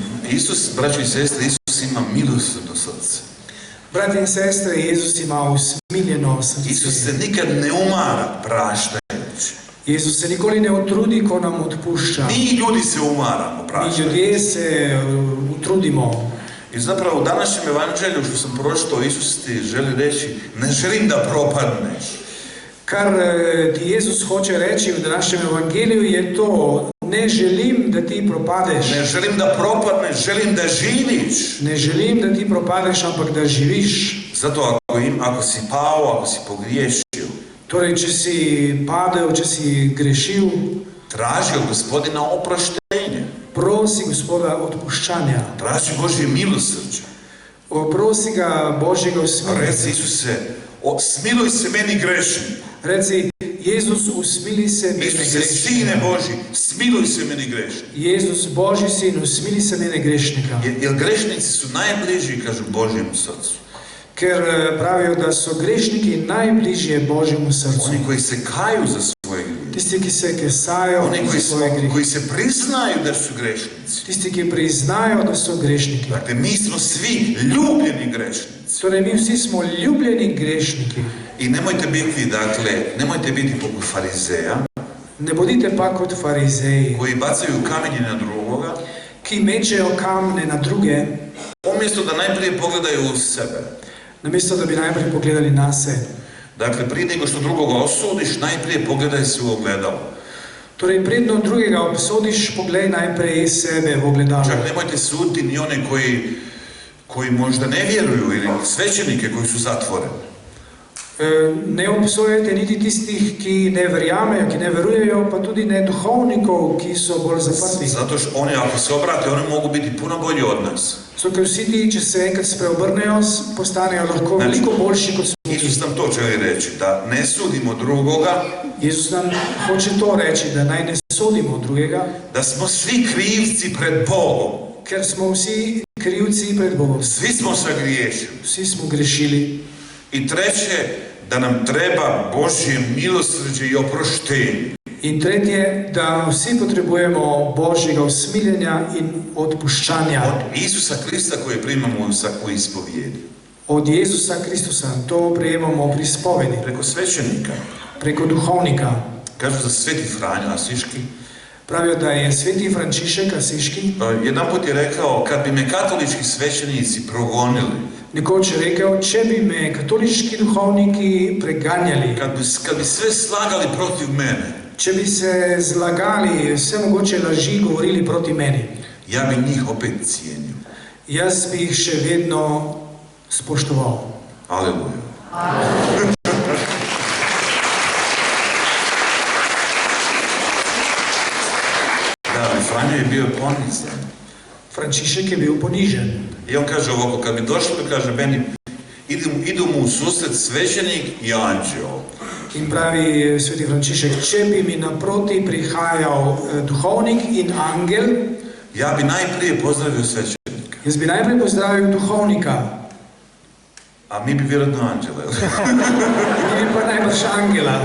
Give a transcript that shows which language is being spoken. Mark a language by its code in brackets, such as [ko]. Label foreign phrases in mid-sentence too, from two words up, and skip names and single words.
[hr] Isus, braćo i sestre, Isus ima milosrdno srce. [sl] Brati in sestre, Jezus ima usmiljeno [hr] Isus [sl] srce. [hr] se nikad ne umara praštajući. [sl] Jezus se nikoli ne utrudi, ko nam odpušča. [hr] Mi ljudi se umaramo [sl] Mi [hr] praštajući. [sl] ljudje se utrudimo. [hr] I zapravo u današnjem evanđelju što sam pročitao, Isus ti želi reći, ne želim da propadneš. [sl] Kar ti Jezus hoče reči v današnjem evangeliju je to, ne želim da ti propadeš. [hr] Ne želim da propadneš, želim da živiš. [sl] Ne želim da ti propadeš, ampak da živiš. [hr] Zato ako si pao, ako si pogriješio, [sl] Torej, če si padel, če si grešil, [hr] traži od Gospodina oproštenje. [sl] prosi Gospoda odpuščanja. [hr] Traži Božje milosrđe. [sl] Prosi ga Božjega usmiljenja. [hr] Reci Isuse, smiluj se meni grešni. [sl] Reci, Jezus, usmili se mene [hr] Isuse, [sl] grešnika. [hr] Sine Božji, smiluj se meni grešni. [sl] Jezus, Božji sin, usmili se mene grešnika. [hr] Jer grešnici su najbliži, kažu, Božjemu srcu. [sl] Ker pravijo, da so grešniki najbližje Božjemu srcu. [hr] Oni koji se kaju za svoje grijehe. [sl] Tisti, ki se kesajo [hr] Oni za svoje grijehe. koji se priznaju da su grešnici. [sl] Tisti, ki priznajo, da so grešniki. [hr] Dakle, mi smo svi ljubljeni grešnici. [sl] Torej, mi vsi smo ljubljeni grešniki. [hr] I nemojte biti poput farizeja, [sl] Ne bodite pa kot farizeji, [hr] koji bacaju kamenje na drugoga, [sl] ki mečejo kamne na druge, [hr] umjesto da najprije pogledaju u sebe. [sl] namesto da bi najprej pogledali na se. [hr] Dakle, prije nego što drugoga osudiš, najprije pogledaj se u ogledalo. [sl] Torej, predno drugega obsodiš, pogledaj najprej sebe v ogledalo. [hr] Čak nemojte suditi ni one koji možda ne vjeruju ili svećenike koji su zatvoreni. [sl] Ne obsojajte niti tistih, ki ne verjamejo, ki ne verujejo, pa tudi ne duhovnikov, ki so bolj zaprti. [hr] Zato što oni, ako se obrate, oni mogu biti puno bolji od nas. [sl] Zato, ker vsi ti, če se enkrat spreobrnejo, postanejo lahko veliko boljši kot smo mi. [hr] Isus nam to želi reći, da ne sudimo drugoga, [sl] Jezus nam hoče to reči, da naj ne sodimo drugega, [hr] da smo svi krivci pred Bogom. [sl] ker smo vsi krivci pred Bogom. [hr] Svi smo sagriješili. [sl] Vsi smo grešili. [hr] I treće, da nam treba Božje milosrđe i oproštenje. [sl] In tretje, da vsi potrebujemo Božjega usmiljenja in odpuščanja [hr] Od Isusa Krista koje primamo u ispovijedi. [sl] od Jezusa Kristusa. To prejemamo pri spovedi, [hr] Preko svećenika. [sl] preko duhovnika. [hr] Kažu za Sveti Franjo Asiški. [sl] Pravijo, da je sveti Frančišek Asiški [hr] Jedan put je rekao, kad bi me katolički svećenici progonili, [sl] nekoč rekel, če bi me katoliški duhovniki preganjali, [hr] kad bi sve slagali protiv mene, [sl] če bi se zlagali, vse mogoče laži govorili proti meni, [hr] ja bi njih opet cijenio. [sl] jaz bi jih še vedno spoštoval. [hr] Aleluja. Da, Franjo je bio ponizan. [sl] Frančišek je bil ponižen. [hr] I on kaže ovako, kad bi došlo, kaže meni, idu mu u susret svećenik i anđeo. [sl] In pravi sveti Frančišek, če bi mi naproti prihajal duhovnik in angel, [hr] Ja bi najprije pozdravio svećenika, [sl] jaz bi najprej pozdravil duhovnika, [hr] a mi bi vjerojatno anđele. [sl] in pa najbrž angela.